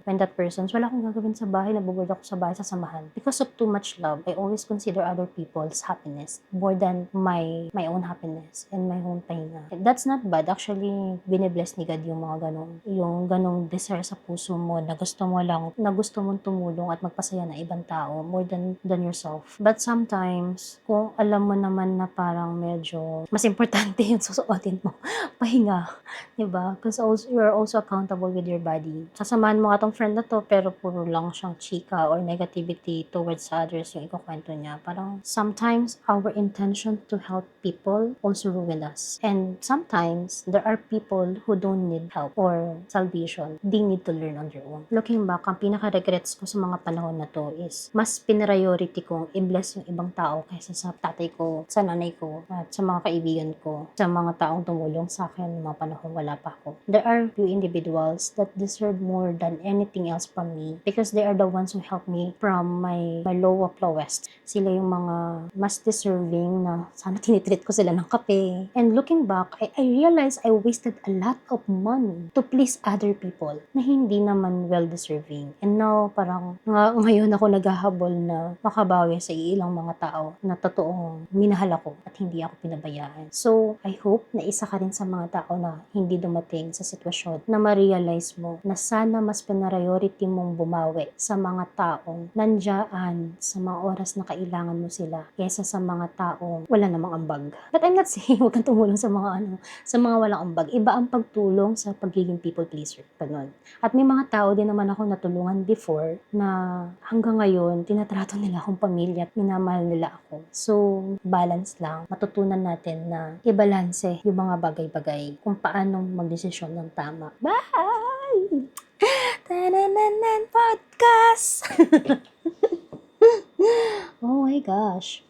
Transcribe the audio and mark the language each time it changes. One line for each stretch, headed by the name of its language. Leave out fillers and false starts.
English: When that person,
Filipino: wala akong gagawin sa bahay, nabubulod ako sa bahay sa samahan.
English: Because of too much love, I always consider other people's happiness more than my own happiness and my own pahinga. That's not bad.
Filipino: Actually, binibless ni God yung mga ganong desire sa puso mo na gusto mong tumulong at magpasaya na ibang tao
English: more than yourself.
Filipino: But sometimes, kung alam mo naman na parang medyo mas importante yung susuotin mo, pahinga. Diba?
English: Because you're also accountable with your body.
Filipino: Sasamahan mo nga tong friend na to, pero puro lang siyang chika or negativity towards others yung ikukwento niya.
English: Parang sometimes, our intention to help people also ruin us. And sometimes, there are people who don't need help or salvation. They need to learn on their own. Looking back,
Filipino: ang pinaka-regrets ko sa mga panahon na to is mas priority kong i-bless yung ibang tao kaysa sa tatay ko, sa nanay ko, at sa mga kaibigan ko, sa mga taong tumulong sa akin mga panahon wala pa ako.
English: There are few individuals that deserve more than anything else from me because they are the ones who helped me from my low of lowest.
Filipino: Sila yung mga mas deserving na sana tinitreat ko sila ng kape.
English: And looking back, I realized I wasted a lot of money to please other people
Filipino: na hindi naman well-deserving. And now, parang ngayon ako naghahabol na makabawi sa ilang mga tao na totoong minahal ako at hindi ako pinabayaan. So, I hope na isa ka rin sa mga tao na hindi dumating sa sitwasyon na ma-realize mo na sana mas priority mong bumawi sa mga taong nandiyan sa mga oras na kailangan mo sila kaysa sa mga taong wala namang ambag.
English: But I'm not saying
Filipino: huwag kang tumulong sa mga sa mga walang ambag. Iba ang pagtulong sa pagiging people pleaser. Ganun. At may mga tao din naman ako natulungan before na hanggang ngayon tinatrato nila akong pamilya at minamahal nila ako. So, balance lang. Matutunan natin na i-balanse yung mga bagay-bagay kung paano magdesisyon ng tama.
English: Bye! Tananan podcast! Oh my gosh.